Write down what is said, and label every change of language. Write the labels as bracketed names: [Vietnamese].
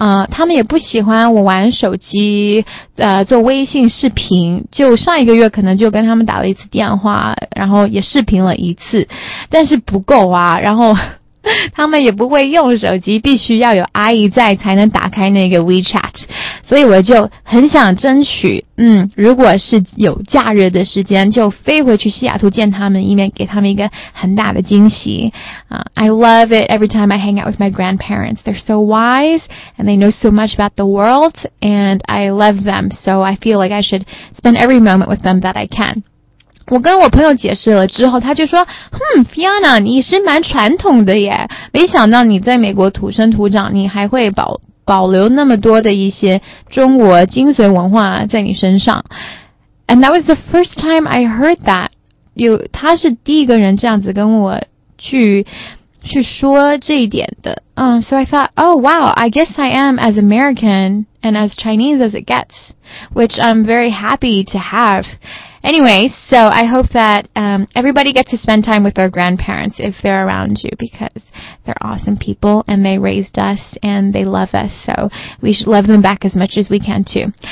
[Chinese] 他们也不喜欢我玩手机，做微信视频，就上一个月可能就跟他们打了一次电话，然后也视频了一次，但是不够啊，然后他们也不会用手机，必须要有阿姨在才能打开那个 WeChat， 所以我就很想争取，如果是有假日的时间，就飞回去西雅图见他们一面，给他们一个很大的惊喜。 [English] I love it every time I hang out with my grandparents. They're so wise and they know so much about the world, and I love them. So I feel like I should spend every moment with them that I can. [Chinese] 我跟我朋友解释了之后，他就说，Fiona， 你是蛮传统的耶，没想到你在美国土生土长，你还会保留那么多的一些中国精髓文化在你身上。 [English] And that was the first time I heard that. [Chinese] 他是第一个人这样子跟我去说这一点的。 [English] So I thought, oh wow, I guess I am as American and as Chinese as it gets, which I'm very happy to have. Anyway, so I hope that everybody gets to spend time with their grandparents if they're around you, because they're awesome people and they raised us and they love us, so we should love them back as much as we can too.